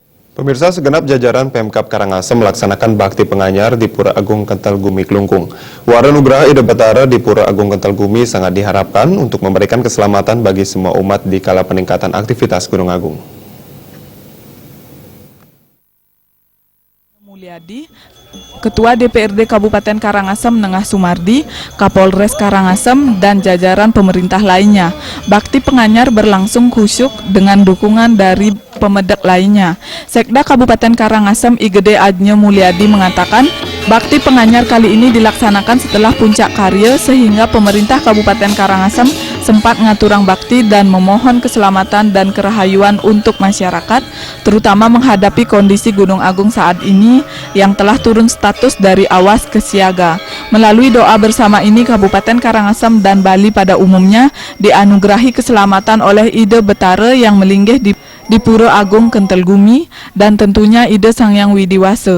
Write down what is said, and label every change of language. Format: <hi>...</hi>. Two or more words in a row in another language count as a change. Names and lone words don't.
<id>Pemirsa, segenap jajaran Pemkab Karangasem melaksanakan bakti penganyar di Pura Agung Kentalgumi Klungkung. Wara Nugraha Ida Batara di Pura Agung Kentalgumi sangat diharapkan untuk memberikan keselamatan bagi semua umat di kala peningkatan aktivitas Gunung Agung. Mulyadi, Ketua DPRD Kabupaten Karangasem Nengah Sumardi, Kapolres Karangasem, dan jajaran pemerintah lainnya. Bakti penganyar berlangsung khusyuk dengan dukungan dari pemedek lainnya. Sekda Kabupaten Karangasem Igede Ajnyo Mulyadi mengatakan, bakti penganyar kali ini dilaksanakan setelah puncak karya sehingga pemerintah Kabupaten Karangasem sempat ngaturang bakti dan memohon keselamatan dan kerahayuan untuk masyarakat, terutama menghadapi kondisi Gunung Agung saat ini yang telah turun status dari awas ke siaga. Melalui doa bersama ini, Kabupaten Karangasem dan Bali pada umumnya dianugerahi keselamatan oleh Ida Betara yang melinggih di Pura Agung Kentalgumi dan tentunya Ida Sangyang Widiwasa.</id>